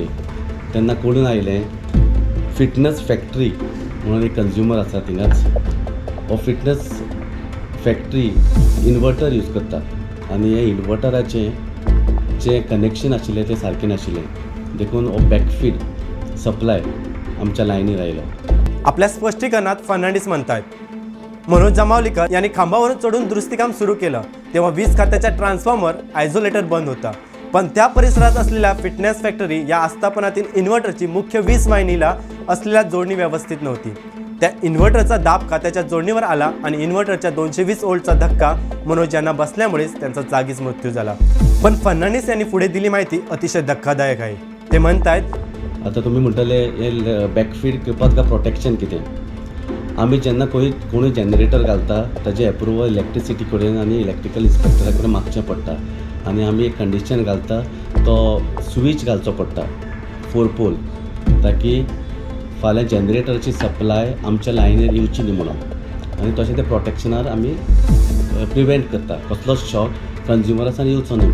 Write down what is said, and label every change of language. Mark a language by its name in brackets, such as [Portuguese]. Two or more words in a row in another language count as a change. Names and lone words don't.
[Konkani] तेन्ना कळून आयलें फिटनेस फॅक्टरी म्हणून एक कंज्युमर आसा थिंगाच, हो फिटनेस फॅक्टरी [English] inverter use [Konkani] करता आनी हे इन्वर्टराचें जे कनेक्शन आशिल्लें तें सारकें नाशिल्लें, देखून हो [English] backfeed supply [Konkani] आमच्या लायनीर आयलो। [Marathi] आपल्या स्पष्टीकरणात फर्नांडिस म्हणतात, मनोज जांभवलीकर यांनी खांबावरून चढून दुरुस्ती काम सुरू केलं तेव्हा वीज खात्याचा [English] transformer isolator [Marathi] बंद होता, पण त्या परिसरात असलेल्या फिटनेस फॅक्टरी या आस्थापनातील इन्व्हर्टरची मुख्य वीज वाहिनीला असलेल्या जोडणी व्यवस्थित नव्हती। त्या इन्व्हर्टरचा दाब खात्याच्या जोडणीवर आला आणि इन्व्हर्टरच्या 220 व्होल्टचा धक्का मनोज यांना बसल्यामुळेच त्यांचा जागीच मृत्यू झाला। पण फर्नांडिस यांनी पुढे दिली माहिती अतिशय धक्कादायक आहे। ते म्हणतात, [Konkani] आता तुम्ही म्हणटले हे बॅकफीड करपाक का प्रोटेक्शन कितें? आमी जेन्ना कोणूय जनरेटर घालता ताजे एप्रुवल इलेक्ट्रिसिटी कडेन आनी [English] electrical inspector [Konkani] कडेन मागचें पडटा आनी आमी एक कंडिशन घालता तो स्विच घालचो पडटा 4 पोल, ताकी फाल्यां जनरेटरची सप्लाय आमच्या लायनीर येवची न्ही म्हणून, आनी तशें ते प्रोटेक्शनार आमी प्रिवेंट करता कसलोच शॉक कंज्युमरासान येवचो न्ही।